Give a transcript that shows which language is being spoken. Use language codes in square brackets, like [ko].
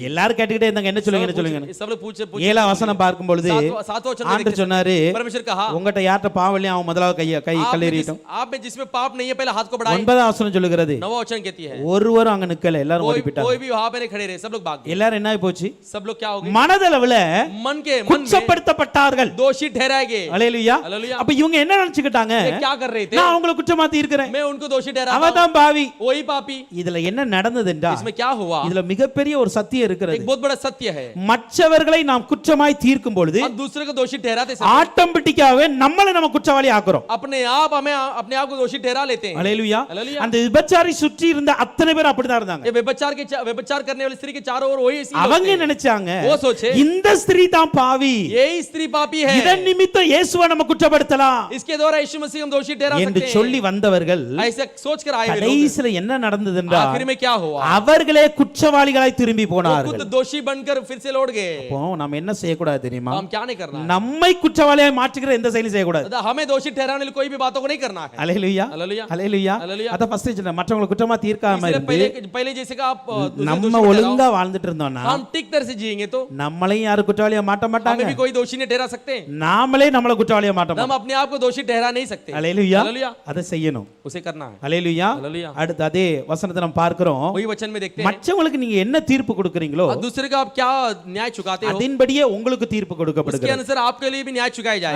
[ta] எல்லாரும் கேட்டுக்கிட்டே இருந்தாங்க, என்ன சொல்லுங்க என்ன சொல்லுங்க. [hi] सब लोग पूछे [ta] 7 வசனம் பார்க்கும் பொழுது [hi] सातवां वचन [ta] ஆண்டவர் சொன்னாரு, [hi] परमेश्वर कहा [ta] உங்கட்ட யார்ட்ட பாவம் இல்லையா அவன் முதலாவது கை கல்லெறியட்டும். [hi] आप में जिसमें पाप नहीं है पहले हाथ को बढ़ाएं। [ta] 9 வசனம் சொல்லுகிறது, [hi] 9वां वचन कहती है [ta] ஒருவரும் அங்க நிக்கல, எல்லாரும் ஓடி போயிட்டாங்க. [hi] कोई भी वहां पे नहीं खड़े रहे, सब लोग भाग गए। [ta] எல்லாரும் என்ன ஆயி போச்சு? [hi] सब लोग क्या हो गए? [ta] மனதளவுல [hi] मन में [ta] குற்றப்படுத்தப்பட்டார்கள். [hi] दोषी ठहराए गए। [ta] அல்லேலூயா. [hi] हालेलुया। [ta] அப்ப இவங்க என்ன நினைச்சுக்கிட்டாங்க? [hi] ये क्या कर रहे थे? [ta] நான் அவங்களை குற்றமா தீர்க்கிறேன், [hi] मैं उनको दोषी ठहराता [ta] அவன் தான் பாவி. [hi] हूं, वही पापी। [ta] இதுல என்ன நடந்தது என்றால் [hi] इसमें क्या हुआ? [ta] இதுல மிகப்பெரிய ஒரு சத்தியம் இருக்கிறது. [hi] एक बहुत बड़ा सत्य है। [ta] மற்றவர்களை நாம் குற்றமாய் தீர்க்கும் பொழுது [hi] हम दूसरे को दोषी ठहराते समय [ta] ஆட்டோமேட்டிக்காவே நம்மளை நம்ம குற்றவாளி ஆக்குறோம். [hi] अपने आप हमें अपने आप को दोषी ठहरा लेते हैं। [ta] அல்லேலூயா. [hi] हालेलुया। [ta] அந்த விபச்சாரி சுற்றி இருந்த அத்தனை பேர் அப்படிதான் இருந்தாங்க. [hi] ये व्यभिचार करने वाली स्त्री के चारों ओर वही ऐसी [ta] அவங்க [hi] लोग थे। [ta] நினைச்சாங்க, [hi] वो सोचे [ta] இந்த ஸ்திரீ தான் பாவி, [hi] यही स्त्री पापी है, [ta] இதன் நிமித்தம் இயேசுவை நம்ம குற்றப்படுத்தலாம் [hi] इसके द्वारा यीशु मसीह हम दोषी ठहरा [ta] என்று [hi] सकते [ta] சொல்லி [hi] हैं। [ta] வந்தவர்கள் [hi] ऐसे सोच कर आए हुए लोग [ta] கடைசில என்ன நடந்தது என்றால் [hi] आखिर में क्या हुआ? [ta] அவர்களே குற்றவாளிகளாய் திரும்பி [hi] वो [ta] போனார்கள். [hi] खुद दोषी बनकर फिर से लौट गए। [ta] அப்போ நாம என்ன செய்யக்கூடாது தெரியுமா? [hi] हम क्या नहीं करना है? [ta] நம்மை குற்றவாளியாய் மாற்றுகிற எந்த செயலும் செய்யக்கூடாது. [hi] अतः हमें दोषी ठहराने वाली कोई भी बातों को नहीं करना है। [ta] அல்லேலூயா. [hi] हालेलुया। [ta] அல்லேலூயா. [hi] हालेलुया। [ta] அத ஃபர்ஸ்ட் சொன்ன மற்றவங்களை குற்றமா தீர்க்காம [hi] इसलिए [ta] இருந்து [hi] पहले जैसे का आप दूसरे [ta] நம்ம [hi] दोषी को [ta] ஒழுங்கா [hi] ठहराओ, [ta] வாழ்ந்துட்டு இருந்தோம்னா [hi] हम ठीक तरह से जिएंगे तो [ta] நம்மளையும் யாரும் குற்றவாளியா மாட்ட மாட்டாங்க, [hi] हमें भी कोई दोषी नहीं ठहरा सकते। [ta] நாமளே நம்மள குற்றவாளியா மாட்ட [hi] हम अपने आप को दोषी ठहरा नहीं सकते। [ta] அல்லேலூயா. [hi] हालेलुया। [ta] அதை செய்யணும். [hi] उसे करना है। [ta] அல்லேலூயா. [hi] हालेलुया। [ta] அடுத்து அதே வசனத்தை நம்ம பார்க்கிறோம். [hi] वही वचन में देखते हैं, [ta] மற்றவங்களுக்கு நீங்க என்ன தீர்ப்பு கொடுக்கறீங்களோ [hi] और दूसरे का आप क्या न्याय चुकाते हो, [ta] அதன்படியே உங்களுக்கு தீர்ப்பு [hi] उसके [ta] கொடுக்கப்படுகிறது. [hi] अनुसार आपके लिए भी न्याय चुकाया जाए।